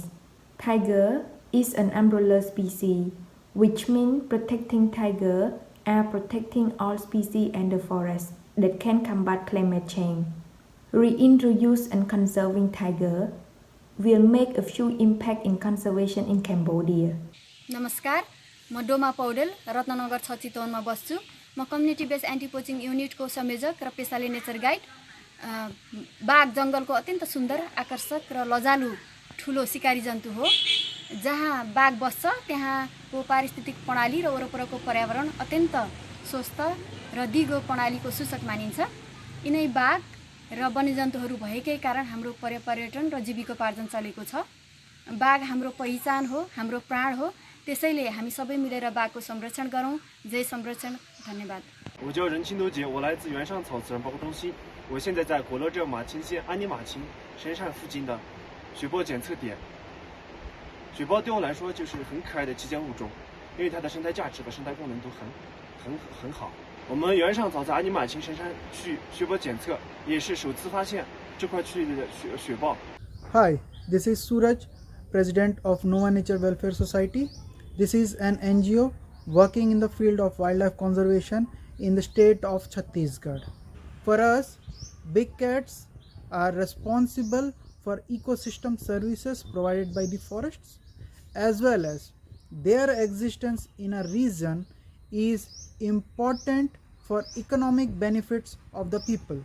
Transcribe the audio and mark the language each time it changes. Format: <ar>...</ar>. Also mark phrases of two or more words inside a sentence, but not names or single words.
<en>Tiger is an umbrella species, which means protecting tiger are protecting all species and the forest that can combat climate change. Reintroduce and conserving tiger will make a huge impact in conservation in Cambodia.</en> <ne>नमस्कार, म डोमा पौडेल रत्ननगर 6 चितवनमा बस्छु। म</ne> <en>community based anti poaching</en> <ne>युनिटको संयोजक र पेसाले</ne> <en>nature guide.</en> <ne>बाघ जंगलको अत्यन्त सुन्दर, आकर्षक र लजालु ठुलो शिकारी जन्तु हो। जहाँ बाघ बस्छ त्यहाँको पारिस्थितिक प्रणाली र वरपरको पर्यावरण अत्यन्त स्वस्थ र दिगो प्रणालीको सूचक मानिन्छ। यिनै बाघ र वन्यजन्तुहरू भएकै कारण हाम्रो पर्यटन र जीविकोपार्जन चलेको छ। बाघ हाम्रो पहिचान हो, हाम्रो प्राण हो। त्यसैले हामी सबै मिलेर बाघको संरक्षण गरौँ। जय संरक्षण। धन्यवाद।</ne> <zh>我叫任清都杰，我来自原上草自然保护中心。我现在在果勒镇马青县安尼马青神山附近的雪豹检测点。雪豹对我来说就是很可爱的极简物种，因为它的生态价值和生态功能都很好。我们原上草在安尼马青神山区雪豹检测也是首次发现这块区域的雪豹。</zh> <en>Hi, this is Suraj, President of Nova Nature Welfare Society. This is an NGO working in the field of wildlife conservation in the state of Chhattisgarh. For us, big cats are responsible for ecosystem services provided by the forests, as well as their existence in a region is important for economic benefits of the people.</en>